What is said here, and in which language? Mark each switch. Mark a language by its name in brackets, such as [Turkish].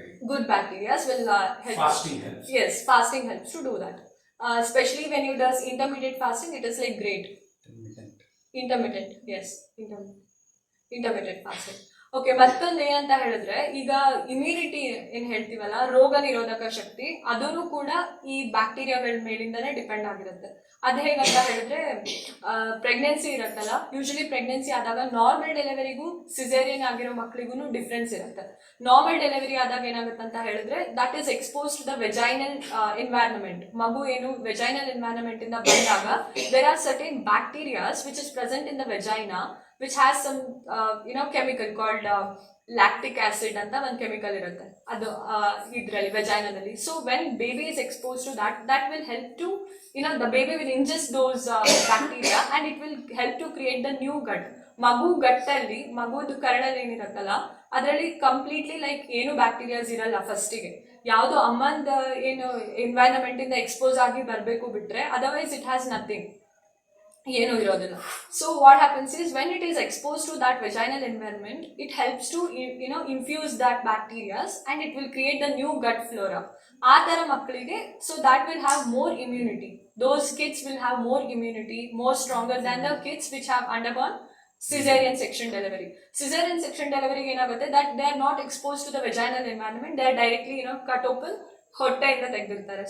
[English] Good bacteria will help. Fasting helps. Yes, fasting helps to do that. Especially when you does intermittent fasting, it is like great. Intermittent, yes, intermittent fasting. [Kannada] Okay, ಮತ್ತೊಂದು ಏನಂತ ಹೇಳಿದ್ರೆ, ಈಗ immunity ಏನ್ ಹೇಳ್ತೀವಲ್ಲ, ರೋಗ ನಿರೋಧಕ ಶಕ್ತಿ, ಅದನ್ನು ಕೂಡ ಈ ಬ್ಯಾಕ್ಟೀರಿಯಾಗಳ ಮೇಲಿಂದಾನೇ ಡಿಪೆಂಡ್ ಆಗಿರುತ್ತೆ. ಅದು ಹೇಗಂತ ಹೇಳಿದ್ರೆ, ಪ್ರೆಗ್ನೆನ್ಸಿ ಇರುತ್ತಲ್ಲ, ಯೂಶಲಿ ಪ್ರೆಗ್ನೆನ್ಸಿ ಆದಾಗ ನಾರ್ಮಲ್ ಡೆಲಿವರಿಗೂ ಸಿಸೇರಿಯನ್ ಆಗಿರೋ ಮಕ್ಕಳಿಗೂ ಡಿಫ್ರೆನ್ಸ್ ಇರುತ್ತೆ. ನಾರ್ಮಲ್ ಡೆಲಿವರಿ ಆದಾಗ ಏನಾಗುತ್ತೆ ಅಂತ ಹೇಳಿದ್ರೆ, [English] That is expose to the vaginal environment. [Kannada] ಮಗು ಏನು ವೆಜೈನಲ್ ಎನ್ವೈರನ್ಮೆಂಟ್ ಇಂದ ಬಂದಾಗ, [English] there are certain bacterias which is present in the vagina, which has some chemical called lactic acid [Kannada] ಅಂತ ಒಂದು ಕೆಮಿಕಲ್ ಇರುತ್ತೆ, ಅದು ಇದರಲ್ಲಿ ವೆಜೈನದಲ್ಲಿ. [English] So when baby is expose to that will help to, the baby will ingest those bacteria and it will help to create the new gut. [Kannada] ಮಗು ಗಟ್ಟಲ್ಲಿ, ಮಗುದು ಕರಳಲ್ಲಿ ಏನಿರುತ್ತಲ್ಲ, ಅದರಲ್ಲಿ completely like ಏನು bacterias ಇರಲ್ಲ ಫಸ್ಟಿಗೆ. ಯಾವುದು ಅಮ್ಮಂದ ಏನು ಎನ್ವೈರನ್ಮೆಂಟ್ ಇಂದ ಎಕ್ಸ್ಪೋಸ್ ಆಗಿ ಬರಬೇಕು ಬಿಟ್ರೆ, [English] otherwise it has nothing, [Kannada] ಏನು ಇರೋದಿಲ್ಲ. [English] So what happens is, when it is expose to that vaginal environment, it helps to infuse that bacterias and it will create the new gut flora. [Kannada] ಆ ಥರ ಮಕ್ಕಳಿಗೆ, [English] So that will have more immunity. Those kids will have more immunity, more stronger than the kids which have undergone cesarean section delivery. Cesarean section delivery ಏನಾಗುತ್ತೆ, that they are not exposed to the vaginal environment, they are directly cut open, [Kannada] ಹೊಟ್ಟೆಯಿಂದ ತೆಗೆದಿರ್ತಾರೆ.